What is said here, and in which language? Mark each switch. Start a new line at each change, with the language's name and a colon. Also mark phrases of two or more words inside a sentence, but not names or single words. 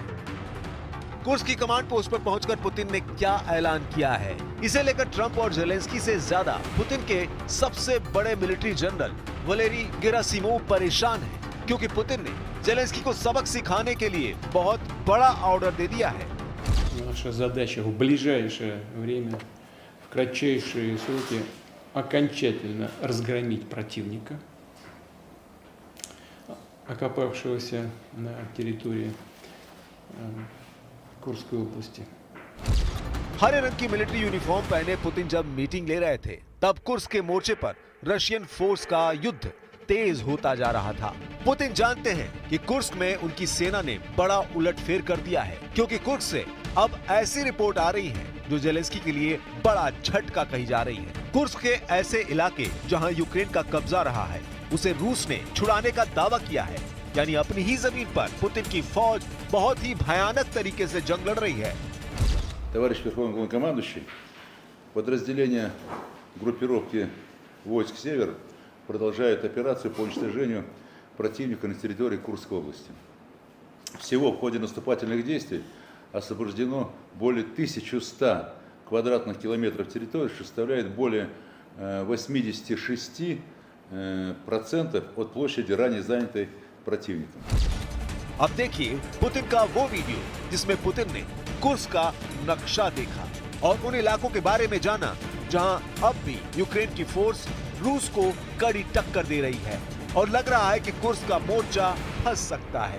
Hindi: कुर्स्क की कमांड पोस्ट पर पहुंचकर पुतिन ने क्या ऐलान किया है, इसे लेकर ट्रंप और ज़ेलेंस्की से ज्यादा पुतिन के सबसे बड़े
English: military general
Hindi: वलेरी गेरासिमोव परेशान है, क्योंकि पुतिन ने ज़ेलेंस्की को सबक सिखाने के लिए बहुत बड़ा ऑर्डर दे दिया है।
Russian: Наша задача в ближайшее время, в кратчайшие сроки окончательно разгромить противника, окопавшегося на территории कुर्स्क области।
Hindi: हरे रंग की
English: military uniform
Hindi: पहने पुतिन जब मीटिंग ले रहे थे, तब कुर्स्क के मोर्चे पर
English: Russian force
Hindi: का युद्ध तेज होता जा रहा था। पुतिन जानते हैं कि कुर्स्क में उनकी सेना ने बड़ा उलटफेर कर दिया है, क्योंकि कुर्स्क से अब ऐसी रिपोर्ट आ रही है जो ज़ेलेंस्की के लिए बड़ा झटका कही जा रही है। कुर्स्क के ऐसे इलाके जहां यूक्रेन का कब्जा रहा है, उसे रूस ने छुड़ाने का दावा किया है, यानी अपनी ही जमीन पर पुतिन की फौज बहुत ही भयानक तरीके से जंग लड़ रही है।
Russian: Товарищ Верховный Главнокомандующий, подразделения группировки войск «Север» продолжают операцию по уничтожению противника на территории Курской области. Всего в ходе наступательных действий освобождено более 1100 квадратных километров территории, что составляет более 86% от площади ранее занятой противником.
Hindi: अब देखिए पुतिन का वो वीडियो जिसमें पुतिन ने कुर्स्क का नक्शा देखा और उन इलाकों के बारे में जाना जहां अब भी यूक्रेन की फोर्स रूस को कड़ी टक्कर दे रही है और लग रहा है कि कुर्स्क का मोर्चा फंस सकता है।